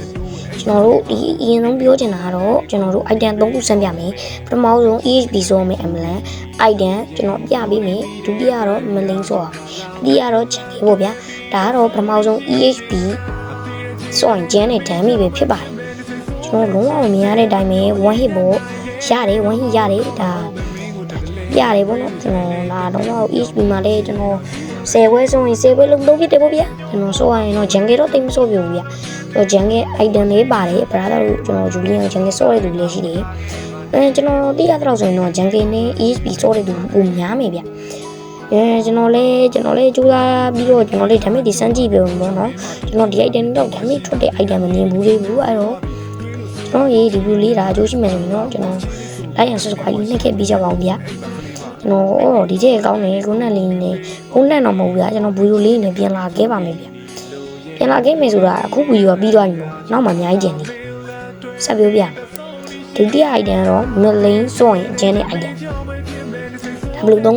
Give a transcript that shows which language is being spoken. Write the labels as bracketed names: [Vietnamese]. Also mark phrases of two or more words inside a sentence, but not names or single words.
[Burmese] ကျွန်တော်တို့ဒီအရင်ဆုံးပြောချင်တာကတော့ကျွန်တော်တို့ item 3ခုစမ်းပြမယ်ပထမဆုံး EHB ဆိုမယ် [English] Ambulance item [Burmese] ကျွန်တော်ပြပေးမယ်ဒုတိယတော့ Main ဆိုပါတတိယတော့ Jungle ပေါ့ဗျာဒါကတော့ပထမဆုံး EHB ဆိုရင် Gen နဲ့ Damage ပဲဖြစ်ပါတယ်ကျွန်တော်လုံးဝမရတဲ့အတိုင်းပဲ [English] one hit [Burmese] ပေါ့ရတယ် [English] one hit [Burmese] ရတယ်ဒါရတယ်ပေါ့နော်ကျွန်တော်လာတော့ EHB မှာလည်းကျွန်တော်10ဝဲဆိုရင်10 ဝဲလုံးလုံးဖြစ်တယ်ပေါ့ဗျာကျွန်တော်ဆိုရရင်တော့ Jungle တော့တိတ်မဆိုးပြဘူးဗျာတော့ [English] Jungle item [Burmese] လေးပါတယ် brother တို့ကျွန်တော် Julian Jungle ဆော့တဲ့လူလေးရှိတယ်ကျွန်တော်သိရတော့ဆိုရင်တော့ Jungle နဲ့ EHB ဆော့တဲ့လူပုံများမယ်ဗျာကျွန်တော်လည်းကြိုးစားပြီးတော့ကျွန်တော်လည်း damage တွေစမ်းကြည့်ပြအောင်ပေါ့နော်ကျွန်တော်ဒီ item တော့ damage ထွက်တဲ့ item မမြင်ဘူးလေဘူးအဲ့တော့ကျွန်တော်ရေး review လေးဒါအကျိုးရှိမယ်ဆိုရင်တော့ကျွန် တော် [English] like and subscribe [Burmese] လေးနှိပ်ခဲ့ပြီးကြပါအောင်ဗျာကျွန်တော်ဒီကျဲကောင်းတယ်ခုနက်လေးနဲ့ခုနက်တော့မဟုတ်ဘူးဗျာကျွန်တော်ဗီဒီယိုလေးနဲ့ပြန်လာခဲ့ပါမယ်ဗျာပြန်လာခဲ့မယ်ဆိုတာအခုဗီဒီယိုကပြီးသွားပြီပေါ့နောက်မှအများကြီးကျန်နေဆက်ပြောပြဒုတိယ item ကတော့ Main ဆိုရင် Gen နဲ့ item ဒါဘယ်လိုသုံး